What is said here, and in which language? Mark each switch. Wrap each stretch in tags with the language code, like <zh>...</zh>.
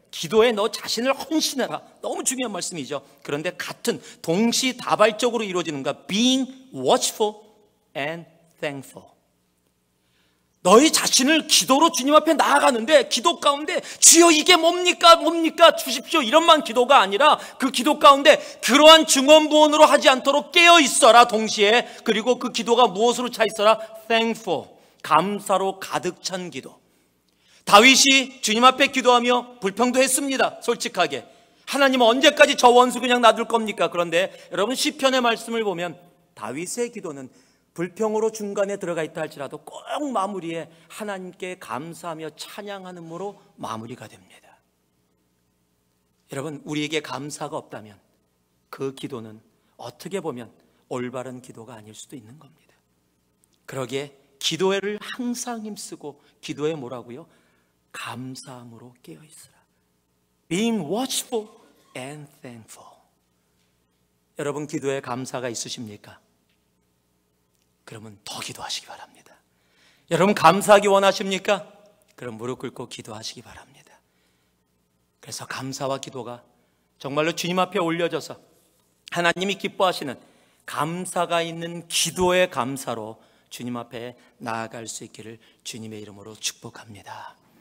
<ko>기도에 너 자신을 헌신해라. 너무 중요한 말씀이죠. 그런데 같은 동시다발적으로 이루어지는가?</ko> <en>Being watchful and thankful.</en> <ko>너희 자신을 기도로 주님 앞에 나아가는데, 기도 가운데 주여 이게 뭡니까 뭡니까 주십시오 이런만 기도가 아니라, 그 기도 가운데 그러한 증언부언으로 하지 않도록 깨어 있어라 동시에. 그리고 그 기도가 무엇으로 차 있어라? thankful, 감사로 가득 찬 기도. 다윗이 주님 앞에 기도하며 불평도 했습니다. 솔직하게, 하나님은 언제까지 저 원수 그냥 놔둘 겁니까? 그런데 여러분, 시편의 말씀을 보면 다윗의 기도는 불평으로 중간에 들어가 있다 할지라도 꼭 마무리에 하나님께 감사하며 찬양하는으로 마무리가 됩니다. 여러분, 우리에게 감사가 없다면 그 기도는 어떻게 보면 올바른 기도가 아닐 수도 있는 겁니다. 그러기에 기도를 항상 힘쓰고, 기도에 뭐라고요? 감사함으로 깨어 있으라.</ko> <en>Being watchful and thankful.</en> <ko>여러분, 기도에 감사가 있으십니까? 그러면 더 기도하시기 바랍니다. 여러분, 감사하기 원하십니까? 그럼 무릎 꿇고 기도하시기 바랍니다. 그래서 감사와 기도가 정말로 주님 앞에 올려져서 하나님이 기뻐하시는 감사가 있는 기도의 감사로 주님 앞에 나아갈 수 있기를 주님의 이름으로 축복합니다.</ko>